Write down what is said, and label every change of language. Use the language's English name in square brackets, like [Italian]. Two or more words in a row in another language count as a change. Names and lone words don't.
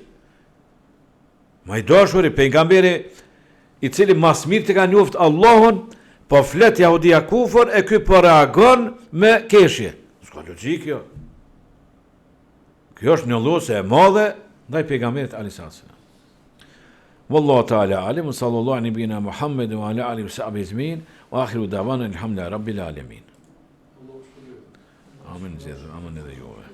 [Albanian] Ma i dashuri, pejgamberi i cili mas mirë të ka njoft Allahun, po flet jahudia kufër e ky po reagon me keshje. S'ka logjik jo. Kjo është njollos e madhe ndaj pejgamberit [Arabic] عليه السلام. والله تعالى أعلم صلى الله عليه نبينا محمد وعلى آله وصحبه أجمعين وآخر دعوانا الحمد لله رب العالمين. آمين. آمين.